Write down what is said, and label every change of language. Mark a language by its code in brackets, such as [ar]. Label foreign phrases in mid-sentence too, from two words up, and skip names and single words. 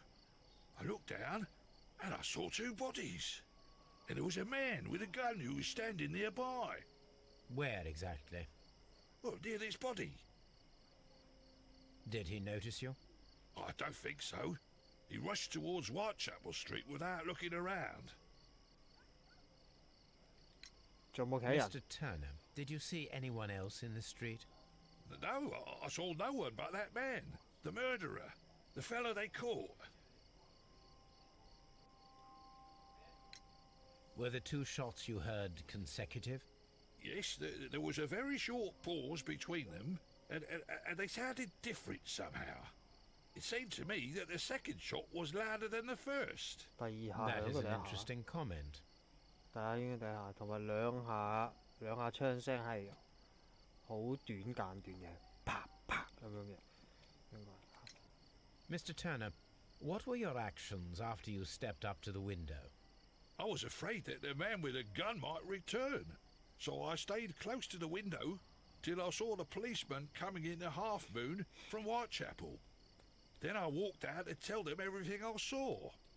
[en] I looked down and I saw 2 bodies. And there was a man with a gun who was standing nearby. Where exactly? Well, near this body. Did he notice you? I don't think so. He rushed towards Whitechapel Street without looking around. [yue] 仲有冇其他人？ [en] Mr. Turner, did you see anyone else in the street? No, I saw no one but that man, the murderer, the fellow they caught. Were the 2 shots you heard consecutive? Yes, there was a very short pause between them, and they sounded different somehow. It seemed to me that the second shot was louder than the first. [yue] 第二下 [en] That [yue] 兩 [en] is [yue] 個 [en] an [yue] 第一下， [en] interesting comment. [yue] 大家應該第一下，同埋兩下槍聲係好短間斷嘅，啪啪咁樣嘅，應該。 [en] Mr. Turner, what were your actions after you stepped up to the window? I was afraid that the man with a gun might return, so I stayed close to the window till I saw the policeman coming in the Half Moon from Whitechapel. Then I walked out to tell them everything I saw.